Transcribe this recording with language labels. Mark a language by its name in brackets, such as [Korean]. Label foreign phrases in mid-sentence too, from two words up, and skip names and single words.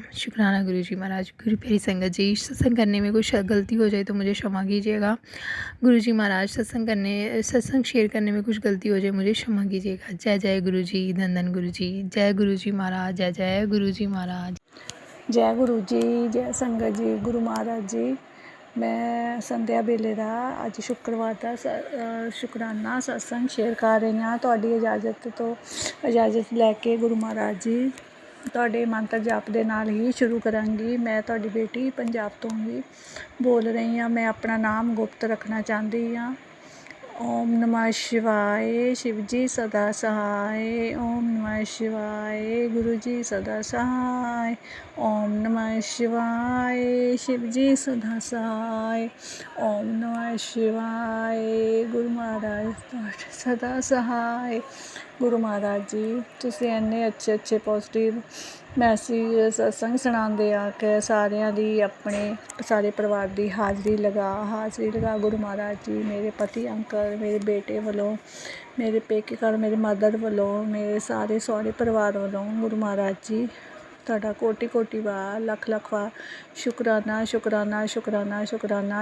[Hindi] शुक्राना गुरुजी महाराज। गुरु प्यारी संगत जी, सत्संग करने में कुछ गलती हो जाए तो मुझे क्षमा कीजिएगा। गुरुजी महाराज, सत्संग शेयर करने में कुछ गलती हो जाए मुझे क्षमा कीजिएगा। जय जय गुरुजी, धन धन गुरुजी, जय गुरुजी महाराज, जय जय गुरुजी महाराज। जय गुरु जी, जय संगत जी, गुरु महाराज जी। मैं संध्या [Punjabi] ਵੇਲੇ ਦਾ ਅੱਜ ਸ਼ੁੱਕਰਵਾਰ ਦਾ ਸ਼ੁਕਰਾਨਾ ਸਤਸੰਗ ਸ਼ੇਅਰ ਕਰ ਰਹੀ ਹਾਂ। ਤੁਹਾਡੀ ਇਜਾਜ਼ਤ ਲੈ ਕੇ ਗੁਰੂ ਮਹਾਰਾਜ ਜੀ ਤੁਹਾਡੇ ਮੰਤਰ ਜਾਪ ਦੇ ਨਾਲ ਹੀ ਸ਼ੁਰੂ ਕਰਾਂਗੀ। ਮੈਂ ਤੁਹਾਡੀ ਬੇਟੀ ਪੰਜਾਬ ਤੋਂ ਹੀ ਬੋਲ ਰਹੀ ਹਾਂ। ਮੈਂ ਆਪਣਾ ਨਾਮ ਗੁਪਤ ਰੱਖਣਾ ਚਾਹੁੰਦੀ ਹਾਂ। [Hindi] ओम नमः शिवाय, शिव जी सदा सहाय। ओम नमः शिवाय, गुरु जी सदा सहाय। ओम नमः शिवाय, शिव जी सदा सहाय। ओम नमः शिवाय, गुरु महाराज सदा सहाय। गुरु महाराज जी, [Punjabi] ਤੁਸੀਂ ਇੰਨੇ ਅੱਛੇ [English] positive message [Punjabi] ਸਤਸੰਗ ਸੁਣਾਉਂਦੇ ਆ ਕਿ ਸਾਰਿਆਂ ਦੀ, ਆਪਣੇ ਸਾਰੇ ਪਰਿਵਾਰ ਦੀ ਹਾਜ਼ਰੀ ਲਗਾ ਗੁਰੂ ਮਹਾਰਾਜ ਜੀ। ਮੇਰੇ ਪਤੀ ਅੰਕਲ, ਮੇਰੇ ਬੇਟੇ ਵੱਲੋਂ, ਮੇਰੇ ਪੇਕੇ ਘਰ ਮੇਰੇ ਮਦਰ ਵੱਲੋਂ, ਮੇਰੇ ਸਾਰੇ ਸਹੁਰੇ ਪਰਿਵਾਰ ਵੱਲੋਂ ਗੁਰੂ ਮਹਾਰਾਜ ਜੀ ਤੁਹਾਡਾ ਕੋਟੀ ਕੋਟੀ ਵਾਰ, ਲੱਖ ਲੱਖ ਵਾਰ ਸ਼ੁਕਰਾਨਾ ਸ਼ੁਕਰਾਨਾ ਸ਼ੁਕਰਾਨਾ ਸ਼ੁਕਰਾਨਾ।